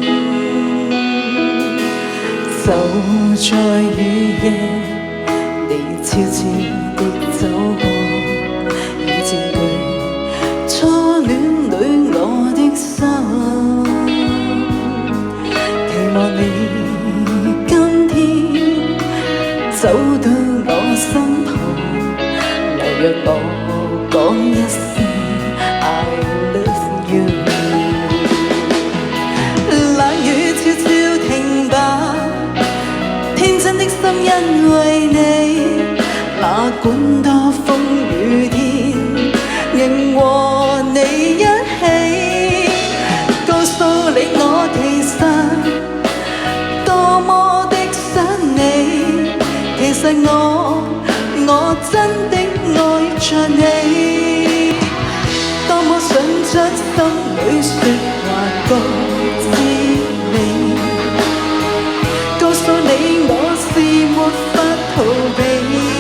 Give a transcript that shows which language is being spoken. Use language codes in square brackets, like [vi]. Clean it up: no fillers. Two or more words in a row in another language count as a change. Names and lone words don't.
[yue] 就在雨夜，你悄悄地走過，已佔據初戀裏我的心。期望你今天走到我身旁，來讓我講一聲 [en] I love you。 [yue] 冷雨悄悄停吧，天真的心因為你，哪管多風雨天，仍和你一起，告訴你我其實多麼的想你，其實我真的愛着你，多麼想將心裏說話告知你，告訴你我是沒法逃避，